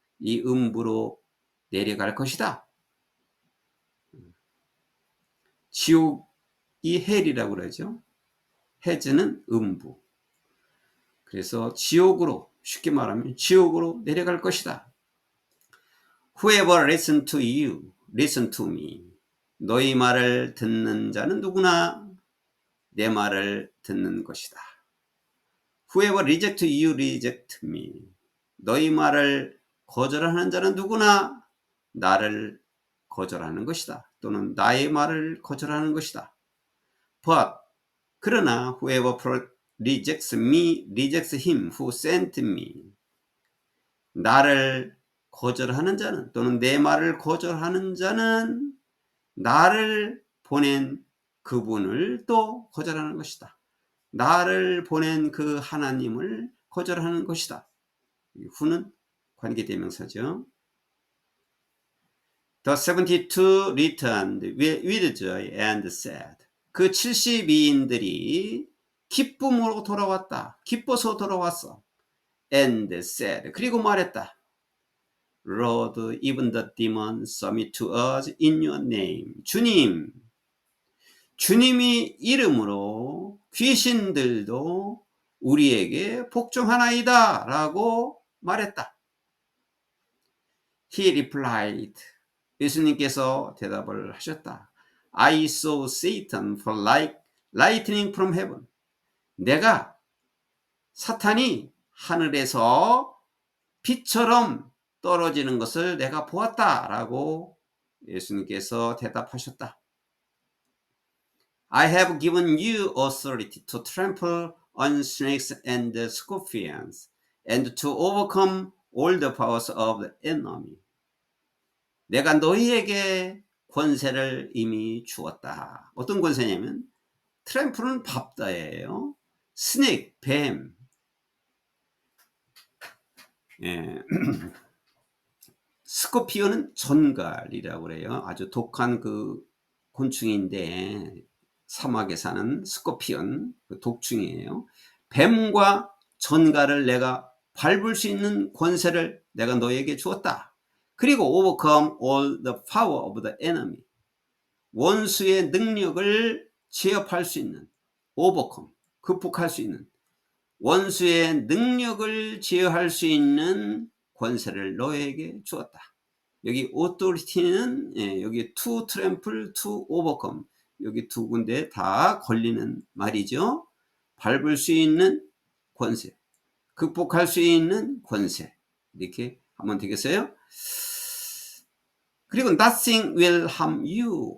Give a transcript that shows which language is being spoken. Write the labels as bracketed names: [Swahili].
[Korean] 이 음부로 내려갈 것이다. 지옥이 헬이라고 그러죠. 헤즈는 음부. 그래서 지옥으로, 쉽게 말하면 지옥으로 내려갈 것이다. [English] Whoever listen to you, listen to me. [Korean] 너희 말을 듣는 자는 누구나 내 말을 듣는 것이다. [English] Whoever reject you, reject me. [Korean] 너희 말을 거절하는 자는 누구나 나를 거절하는 것이다. 또는 나의 말을 거절하는 것이다. [English] But 그러나 whoever rejects me, rejects him who sent me. [Korean] 나를 거절하는 자는, 또는 내 말을 거절하는 자는 나를 보낸 그분을 또 거절하는 것이다. 나를 보낸 그 하나님을 거절하는 것이다. 후는 관계대명사죠. [English] The 72 returned with joy and said. [Korean] 그 72인들이 기쁨으로 돌아왔다. 기뻐서 돌아왔어. [English] And said. [Korean] 그리고 말했다. [English] Lord, even the demons submit to us in your name. [Korean] 주님, 주님이 이름으로 귀신들도 우리에게 복종하나이다 라고 말했다. [English] He replied. [Korean] 예수님께서 대답을 하셨다. [English] I saw Satan fall like lightning from heaven. [Korean] 내가 사탄이 하늘에서 빛처럼 떨어지는 것을 내가 보았다 라고 예수님께서 대답하셨다. [English] I have given you authority to trample on snakes and scorpions and to overcome all the powers of the enemy. [Korean] 내가 너희에게 권세를 이미 주었다. 어떤 권세냐면 트램플은 밟다예요. 스네이크, 뱀. 예. 스코피온은 전갈이라고 그래요. 아주 독한 그 곤충인데 사막에 사는 스코피온, 그 독충이에요. 뱀과 전갈을 내가 밟을 수 있는 권세를 내가 너에게 주었다. [English] 그리고 overcome all the power of the enemy. [Korean] 원수의 능력을 제압할 수 있는, overcome, 극복할 수 있는, 원수의 능력을 제어할 수 있는 권세를 너에게 주었다. 여기 authority는 여기 to trample, to overcome 여기 두 군데 다 걸리는 말이죠. 밟을 수 있는 권세, 극복할 수 있는 권세 이렇게 하면 되겠어요. [English] 그리고 nothing will harm you.